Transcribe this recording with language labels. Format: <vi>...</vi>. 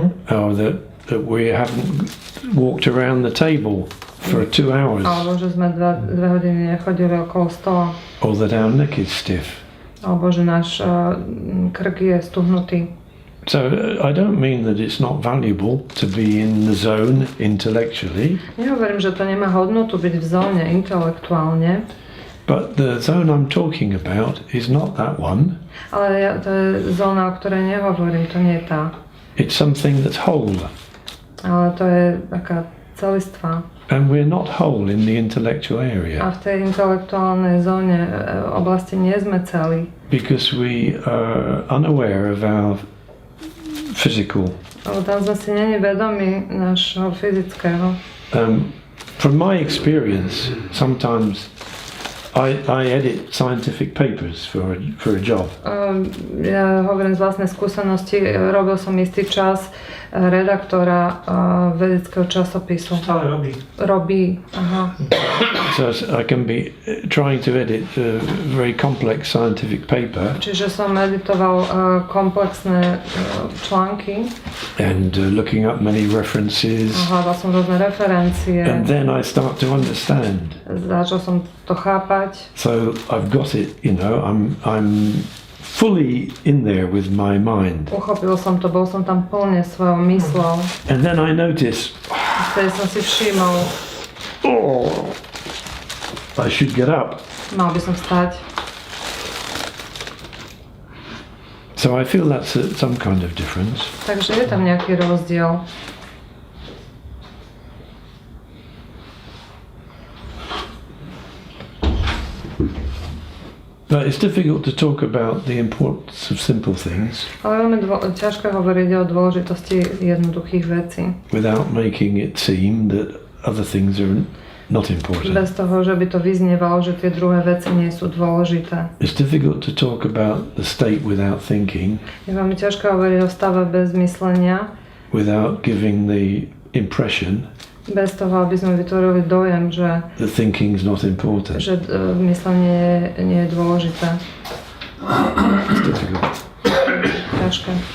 <en>or that we haven't walked around the table for 2 hours,</en> <sk>alebo že sme 2 hodiny nechodili okolo stola,</sk> <en>or that our neck is stiff.</en> <sk>alebo že náš krk je stuhnutý.</sk> <en>So I don't mean that it's not valuable to be in the zone intellectually,</en> <sk>Nehovorím, že to nemá hodnotu byť v zóne intelektuálne,</sk> <en>but the zone I'm talking about is not that one.</en> <sk>ale to je zóna, o ktorej nehovorím, to nie je tá.</sk> <en>It's something that's whole,</en> <sk>Ale to je taká celistvá.</sk> <en>and we're not whole in the intellectual</en> <sk>A</sk> <en>area</en> <sk>v tej intelektuálnej zóne oblasti nie sme celí.</sk> <en>because we are unaware of our physical.</en> <sk>Lebo tam sme si není vedomi nášho fyzického.</sk> <en>From my experience, sometimes I edit scientific papers for a job.</en> <sk>Ja hovorím z vlastnej skúsenosti, robil som istý čas redaktora vedeckého časopisu. Stále robí. Robí, aha.</sk> <en>So I can be trying to edit a very complex scientific paper</en> <sk>Čiže som editoval komplexné články,</sk> <en>and looking up many references,</en> <sk>hľadal som rôzne referencie,</sk> <en>and then I start to understand.</en> <sk>začal som to chápať.</sk> <en>So I've got it, you know, I'm fully in there with my mind.</en> <sk>Uchopil som to, bol som tam plne svojou myslou.</sk> <en>And then I notice,</en> <sk>Vtedy som si všimol,</sk> <en>oh, I should get up.</en> <sk>mal by som vstať.</sk> <en>So I feel that's some kind of difference.</en> <sk>Takže je tam nejaký rozdiel.</sk> <en>But it's difficult to talk about the importance of simple things</en> <sk>Ale veľmi ťažké hovoriť o dôležitosti jednoduchých vecí.</sk> <en>without making it seem that other things are not important.</en> <sk>Bez toho, že by to vyznievalo, že tie druhé veci nie sú dôležité.</sk> <en>It's difficult to talk about the state without thinking,</en> <sk>Je veľmi ťažké hovoriť o stave bez myslenia,</sk> <en>without giving the impression</en> <sk>bez toho, aby sme vytvorili dojem, že</sk> <en>that thinking's not important.</en> <sk>myslenie nie je dôležité.</sk> <en>It's difficult.</en> <sk>Ťažké.</sk>